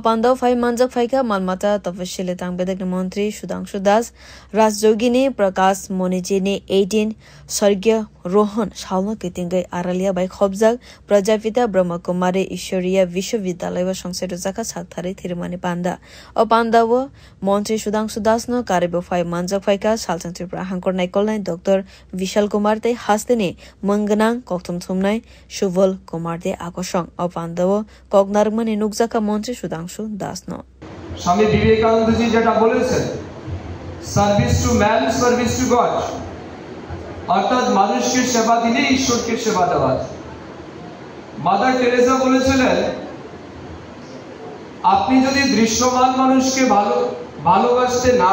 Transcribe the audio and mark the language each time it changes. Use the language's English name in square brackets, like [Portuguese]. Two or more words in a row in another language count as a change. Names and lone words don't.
[Kok Borok] Panda Phai Manjak Phaika Malmata Tafashile Tangbedak Mantri Sudhanshu Das Rajjogini Prakash Monijini 18 Sargya Rohan Shalma Kitingai Arelia by Khobjak Prajapita Brahmakumari Ishoriya Vishwavidyalay ba Shongse Rizaka Sakthare Thirumani Panda O Panda wo Mantri Sudhanshu Das no Karibo Phai Manjak Phaika Salchang Tripura Hankor Naikolnai Dr. Vishal Kumar te Hastene Manganang Koktum Thumnai Shuval Kumar de Akoshong O Pandawo Kognarmani Nukjaka Mantri Sudhanshu Das no [Bangla] Swami Vivekananda ji যেটা বলেছেন [English] service to man service to god [Bangla] অর্থাৎ মানুষকে সেবা দিলে ঈশ্বরকে সেবা দেওয়া মাদার টেরেসা বলেছিলেন আপনি যদি দৃশ্যমান মানুষকে ভালোবাসতে না